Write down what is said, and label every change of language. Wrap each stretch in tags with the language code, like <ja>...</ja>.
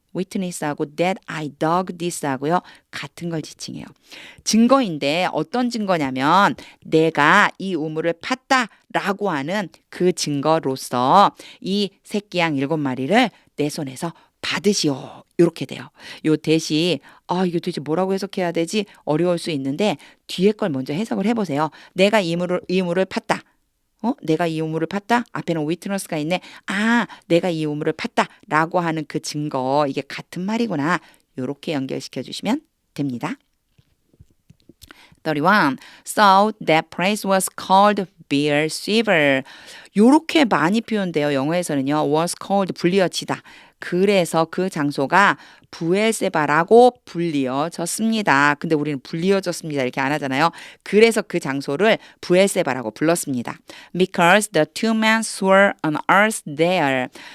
<en>witness하고 that I dug this</en> <ko>하고요. 같은 걸 지칭해요. 증거인데 어떤 증거냐면 내가 이 우물을 팠다라고 하는 그 증거로서 이 새끼 양 7마리를 내 손에서 받으시오. 이렇게 돼요. 요 대시 이거 도대체 뭐라고 해석해야 되지? 어려울 수 있는데 뒤에 걸 먼저 해석을 해보세요. 내가 이 우물을 팠다. 내가 이 우물을 팠다? 앞에는 witness가 있네. 내가 이 우물을 팠다 라고 하는 그 증거 이게 같은 말이구나. 이렇게 연결시켜 주시면 됩니다. 31.</ko> <en>So that place was called Beersheba.</en> <ko>요렇게 많이 표현돼요. 영어에서는요.</ko> <en>was called</en> <ko>불리어지다. 그래서 그 장소가 부엘세바라고 불리어졌습니다. 근데 우리는 불리어졌습니다 이렇게 안 하잖아요. 그래서 그 장소를 부엘세바라고 불렀습니다.</ko> <en>Because the two men swore on earth there.</en>